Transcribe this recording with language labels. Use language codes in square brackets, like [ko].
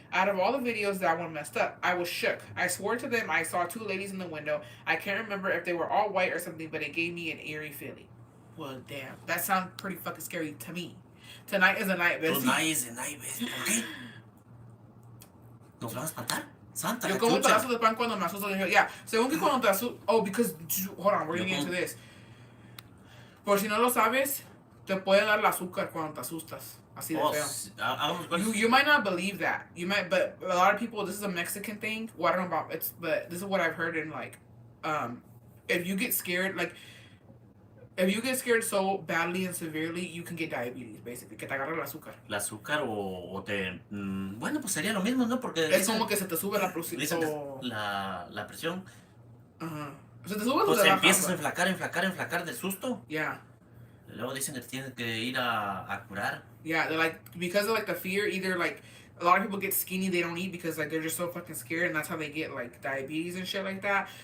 [en] Out of all the videos, that one messed up. I was shook. I swore to them I saw 2 ladies in the window. I can't remember if they were all white or something, but it gave me an eerie feeling. Well, damn. That sounds pretty fucking scary to me. Tonight is a night, Bessie. Tonight is a night, Bessie. [es] ¿Por qué? ¿Nos van a espantar? Santa Yo como cachucha. pedazos de pan cuando me asusto. Yeah, según que cuando te asustas... [en] Oh, because... Hold on, we're getting into this. [es] Por si no lo sabes, te puede dar el azúcar cuando te asustas. Así de feo. [en] You might not believe that. You might, but a lot of people, this is a Mexican thing. Well, I don't know about it, but this is what I've heard in, like, if you get scared, like, if you get scared so badly and severely, you can get diabetes, basically. [es] Que te agarra el azúcar. El azúcar o te... bueno, pues sería lo mismo, ¿no? Porque... Es como que se te sube la presión. La presión. Ajá. Se te sube, pues te empiezas a enflacar del susto. [en] Yeah. [es] Luego dicen que tienes que ir a curar. [en] Yeah, they're like, because of like the fear, either like a lot of people get skinny, they don't eat because like they're just so fucking scared, and that's how they get like diabetes and shit like that.